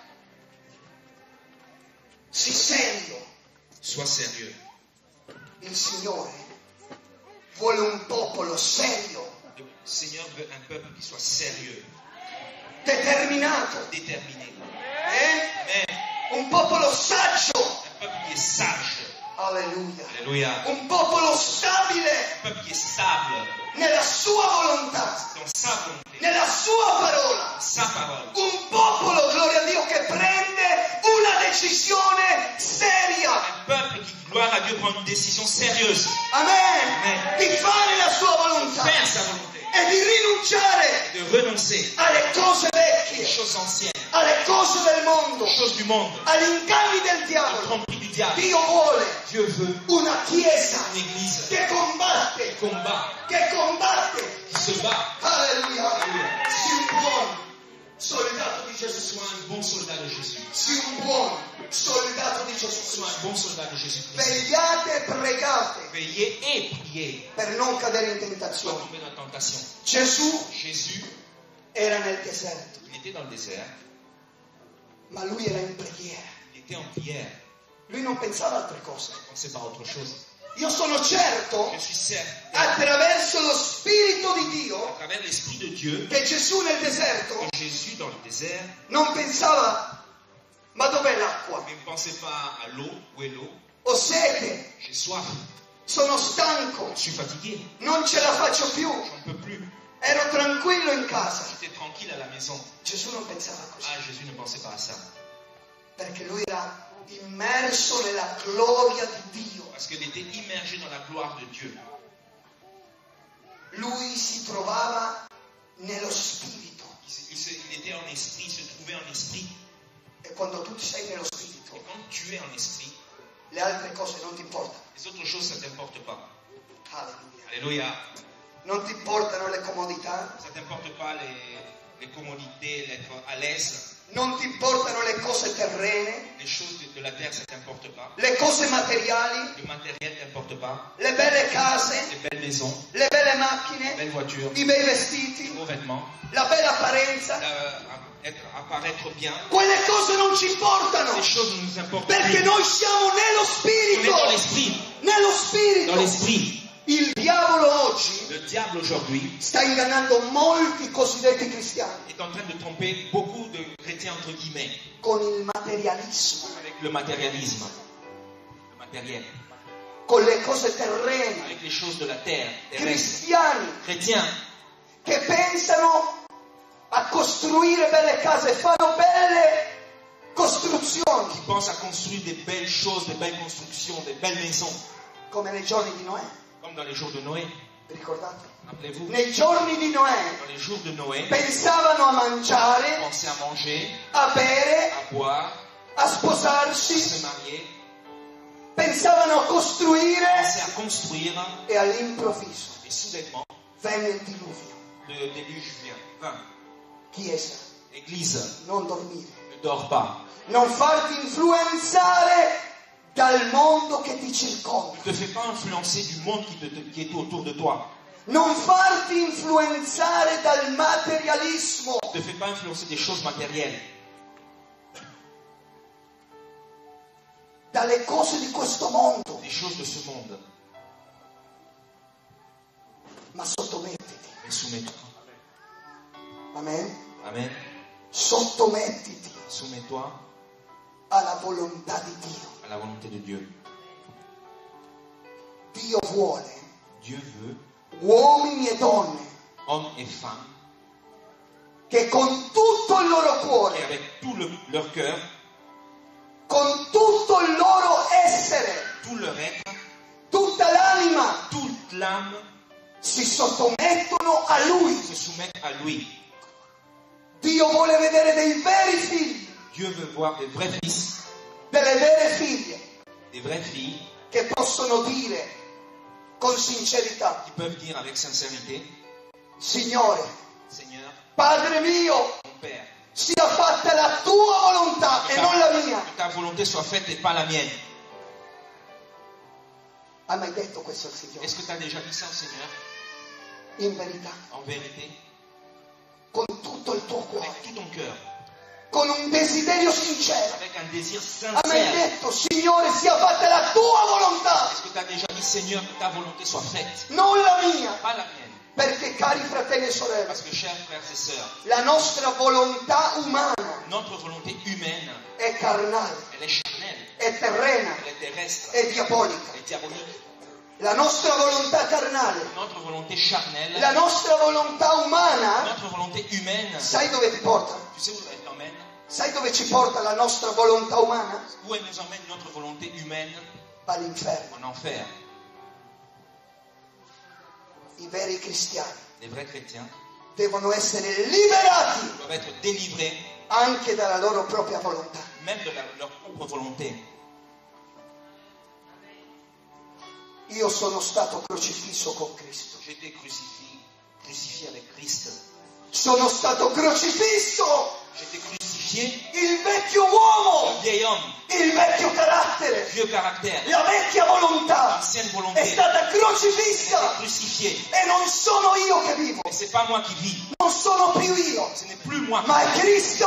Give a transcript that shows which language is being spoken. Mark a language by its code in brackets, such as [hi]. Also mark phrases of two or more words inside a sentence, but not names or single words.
[it] Sii serio. [fr] Sois sérieux. [it] Il Signore vuole un popolo serio. [fr] Le Seigneur veut un peuple qui soit sérieux. [it] determinato, [fr] déterminé. eh? [it] Amen. Un popolo saggio, [fr] Un peuple qui est sage. [it] alleluia, [fr] Alléluia. [it] un popolo stabile [fr] Un peuple qui est stable [it] nella sua volontà, [fr] dans sa volonté, [it] nella sua parola, [fr] sa parole. [it] un popolo, gloria a Dio, che prende una decisione seria, [fr] Un peuple qui, gloire à Dieu, prend une décision sérieuse. [it] amen, di fare la sua volontà [fr] Faire sa volonté. [it] e di rinunciare [fr] De renoncer [it] alle cose [fr] aux [it] vecchie, [fr] choses anciennes, [it] alle cose del mondo, [fr] aux choses du monde, [it] agli inganni del [fr] aux [it] diavolo. [fr] tromperies du diable. [it] Dio vuole [fr] Dieu veut [it] una chiesa [fr] une église [it] che combatte, [fr] qui combat, [it] che [fr] qui se bat, [it] alleluia, sia un buon soldato di Gesù, [fr] soit un bon soldat de Jésus. [it] sia un buon soldato di Gesù. [fr] Sois un bon soldat de Jésus-Christ. [it] Vegliate e pregate [fr] Veillez et priez [it] per non cadere in [fr] pour ne pas [it] tentazione. [fr] tomber dans la tentation. [it] Gesù [fr] Jésus, [it] era nel deserto, [fr] il était dans le désert, [it] ma lui era in preghiera. [fr] il était en prière, [it] Lui non pensava a altre cose. [fr] il ne pensait pas à autre chose. [it] Io sono certo, [fr] Je suis certain, [it] attraverso lo Spirito di [fr] à [it] Dio, [fr] travers l'Esprit de Dieu, [it] che Gesù nel deserto [fr] que Jésus dans le désert [it] non pensava, ma dov'è l'acqua? [fr] ne pensait pas à l'eau. Où est l'eau? [it] Ho sete, [fr] J'ai soif, [it] sono stanco, [fr] je suis fatigué, [it] non ce la faccio più. [fr] j'en peux plus. [it] Ero tranquillo in casa. [fr] J'étais tranquille à la maison. [it] Gesù non pensava così, [fr] Ah, Jésus ne pensait pas à ça. [it] perché lui era immerso nella gloria di Dio. [fr] Parce qu'il était immergé dans la gloire de Dieu. [it] Lui si trovava nello Spirito. [fr] Il était en esprit, il se trouvait en esprit. [it] E quando tu sei nello Spirito, [fr] Et quand tu es en esprit, [it] le altre cose non ti importano. [fr] les autres choses, ça ne t'importe pas. [it] Alleluia. [fr] Alléluia. [it] Non ti importano le comodità, [fr] Ça ne t'importe pas les commodités, l'être à l'aise. [it] non ti importano le cose terrene, [fr] Les choses de la terre, ça ne t'importe pas. [it] le cose materiali, [fr] Le matériel ne t'importe pas. [it] le belle case, [fr] Les belles maisons, [it] le belle [fr] les [it] macchine, [fr] belles voitures, [it] i bei [fr] les [it] vestiti, [fr] beaux vêtements, [it] la bella apparenza. [fr] apparaître bien. [it] Quelle cose non ci importano, [fr] Ces choses ne nous importent [it] perché [fr] plus. [it] noi siamo nello [fr] On est [it] Spirito. [fr] dans l'esprit. [it] Nello [fr] Dans [it] Spirito. [fr] l'esprit. [it] Il diavolo oggi [fr] Le diable aujourd'hui [it] sta ingannando molti cosiddetti cristiani [fr] est en train de tromper beaucoup de chrétiens entre guillemets [it] con il materialismo, [fr] avec le matérialisme, le matériel, [it] con le cose terrene, [fr] avec les choses de la terre, terrestre. [it] cristiani [fr] Chrétiens [it] che pensano a costruire belle case, fanno belle costruzioni, [fr] qui pensent à construire des belles choses, des belles constructions, des belles maisons, [it] come nei giorni di Noè. [fr] comme dans les jours de Noé. [it] Vi ricordate? [fr] Rappelez-vous, [it] Nei giorni di Noè [fr] dans les jours de Noé, [it] pensavano a mangiare, [fr] pensaient à manger, [it] a bere, [fr] à boire, [it] a [fr] à [it] sposarsi, [fr] se marier, [it] pensavano a costruire [fr] pensaient à construire, [it] e all'improvviso [fr] et soudainement, [it] venne il diluvio. [fr] le déluge vient. Enfin, [it] Chiesa, [fr] Église, [it] non dormire, [fr] ne dors pas. [it] non farti influenzare dal mondo che ti circonda, [fr] Ne te fais pas influencer du monde qui est autour de toi. [it] non farti influenzare dal materialismo, [fr] Ne te fais pas influencer des choses matérielles, [it] dalle cose di questo mondo, [fr] des choses de ce monde. [it] ma sottomettiti. [fr] Mais soumets-toi. [it] Amen. [fr] Amen. [it] Sottomettiti [fr] Soumets-toi [it] alla volontà di Dio. [fr] à la volonté de Dieu. [it] Dio vuole [fr] Dieu veut, [it] uomini e donne [fr] hommes et femmes, [it] che con tutto il loro [fr] et [it] cuore, [fr] avec tout leur cœur, [it] con tutto il loro essere, [fr] tout leur être, [it] tutta l'anima, [fr] toute l'âme [it] si sottomettono a Lui. [fr] se soumettent à lui. [it] Dio vuole vedere dei veri figli, [fr] Dieu veut voir des vrais fils, [it] delle vere figlie, [fr] des vraies filles [it] che possono dire con sincerità: [fr] qui peuvent dire avec sincérité, [it] Signore, [fr] Seigneur, [it] Padre mio, [fr] mon Père, [it] sia fatta la tua volontà e non la mia. [fr] que ta volonté soit faite et pas la mienne. [it] Hai mai detto questo al Signore? [fr] Est-ce que tu as déjà dit ça au Seigneur? [it] In verità, [fr] En vérité, [it] con tutto il tuo cuore, [fr] avec tout ton cœur, [it] con un desiderio sincero. [fr] avec un désir [it] Hai mai [fr] sincère. [it] detto: Signore, sia fatta la tua volontà, [fr] Est-ce que tu as déjà dit, Seigneur, que ta volonté soit faite, [it] non la mia. [fr] pas la mienne? [it] Perché, cari fratelli e sorelle, [fr] Parce que, chers frères et sœurs, [it] la nostra volontà umana [fr] notre volonté humaine, [it] è carnale, [fr] elle est charnelle, [it] è terrena, [fr] elle est terrestre, [it] è diabolica. [fr] elle est diabolique. [it] La nostra volontà carnale, [fr] Notre volonté charnelle, [it] la nostra volontà umana, [fr] notre volonté humaine, [it] sai dove ti porta? [fr] tu sais où elle t'emmène? [it] Sai dove ci porta la nostra volontà umana? [fr] Où elle nous emmène notre volonté humaine? [it] All'inferno. [fr] En enfer. [it] I veri cristiani [fr] Les vrais chrétiens [it] devono essere liberati [fr] doivent être délivrés [it] anche dalla loro propria volontà. [fr] même de leur propre volonté. [it] Io sono stato crocifisso con Cristo. [fr] J'ai été crucifié avec Christ. [it] Sono stato crocifisso [fr] J'ai été crucifié, [it] il vecchio uomo, [fr] le vieil homme, [it] il vecchio carattere, [fr] vieux caractère, [it] la vecchia volontà [fr] l'ancienne [it] è [fr] volonté, [it] stata [fr] j'ai été [it] crocifissa [fr] crucifié. [it] e non sono io che vivo, [fr] Et c'est pas moi qui vis, [it] non sono più io, [fr] ce n'est plus moi qui [it] ma è Cristo